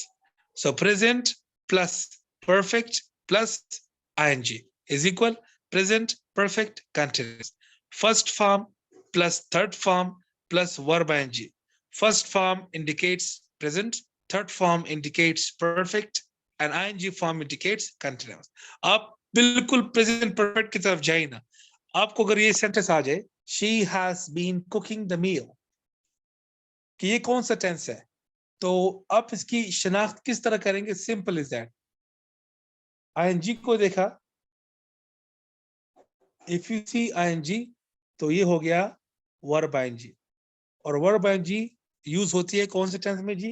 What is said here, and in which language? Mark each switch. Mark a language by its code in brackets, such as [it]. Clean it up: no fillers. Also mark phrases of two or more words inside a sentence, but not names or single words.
[en] So present plus perfect plus ing is equal present perfect continuous. First form plus third form plus verb ing. First form indicates present, third form indicates perfect, and ing form indicates continuous. [hi] आप बिल्कुल [en] present perfect [hi] की तरफ जाइए ना. आपको अगर ये sentence आ जाए, [en] she has been cooking the meal, [hi] कि ये कौन सा tense है? तो आप इसकी शनाख्त किस तरह करेंगे? [en] Simple is that. [hi] आईएनजी को देखा, [en] if you see ING [hi] तो ये हो गया [en] verb ING, [hi] और [en] verb ING use [hi] होती है कौन से टेंस में जी?